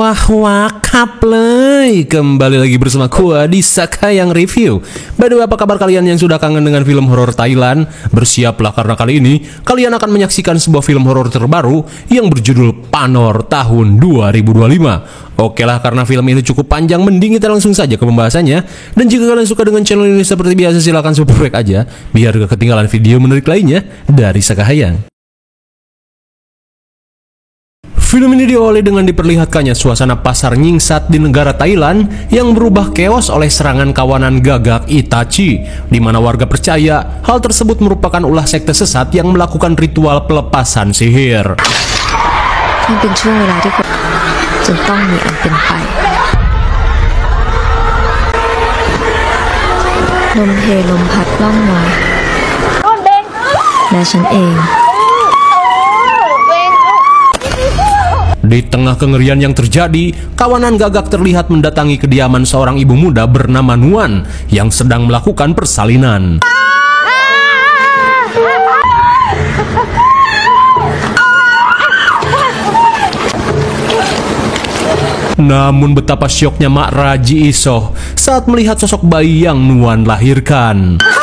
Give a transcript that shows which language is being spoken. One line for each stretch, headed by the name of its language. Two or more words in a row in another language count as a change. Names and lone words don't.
Indonesian: Wakap lay, kembali lagi bersama gua di Sakayang Review.
English: By the way,
Indonesian: apa kabar kalian yang sudah kangen dengan film horor Thailand? Bersiaplah karena kali ini kalian akan menyaksikan sebuah film horor terbaru yang berjudul Panor tahun 2025. Oke lah, karena film ini cukup panjang, mending kita langsung saja ke pembahasannya. Dan jika kalian suka dengan channel ini seperti biasa, silahkan subscribe aja biar gak ketinggalan video menarik lainnya dari Sakayang. Film ini diawali dengan diperlihatkannya suasana pasar nyingsat di negara Thailand yang berubah keos oleh serangan kawanan gagak Itachi, di mana warga percaya hal tersebut merupakan ulah sekte sesat yang melakukan ritual pelepasan sihir.
Thai: มันเป็นช่วงเวลาที่คนจนต้องมีอันเป็นไปลมเพลมพัดล่องมาและฉันเอง
Indonesian: Di tengah kengerian yang terjadi, kawanan gagak terlihat mendatangi kediaman seorang ibu muda bernama Nuan yang sedang melakukan persalinan. Namun betapa syoknya Mak Raji Isoh saat melihat sosok bayi yang Nuan lahirkan.